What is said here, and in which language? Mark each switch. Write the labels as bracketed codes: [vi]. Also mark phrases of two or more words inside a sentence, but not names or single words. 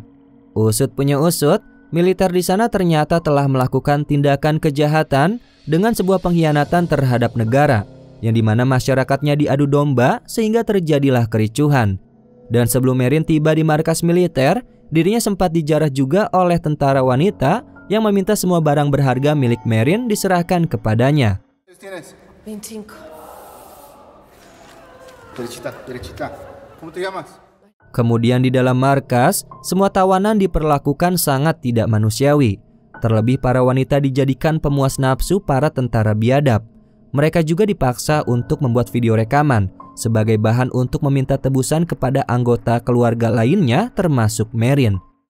[id] Usut punya usut, militer di sana ternyata telah melakukan tindakan kejahatan dengan sebuah pengkhianatan terhadap negara, yang dimana masyarakatnya diadu domba sehingga terjadilah kericuhan. Dan sebelum Marin tiba di markas militer, dirinya sempat dijarah juga oleh tentara wanita yang meminta semua barang berharga milik Marin diserahkan kepadanya. 25. [es] Derechita. ¿Cómo te llamas? [id] Kemudian di dalam markas, semua tawanan diperlakukan sangat tidak manusiawi. Terlebih para wanita dijadikan pemuas nafsu para tentara biadab. Mereka juga dipaksa untuk membuat video rekaman sebagai bahan untuk meminta tebusan kepada anggota keluarga lainnya termasuk Marin.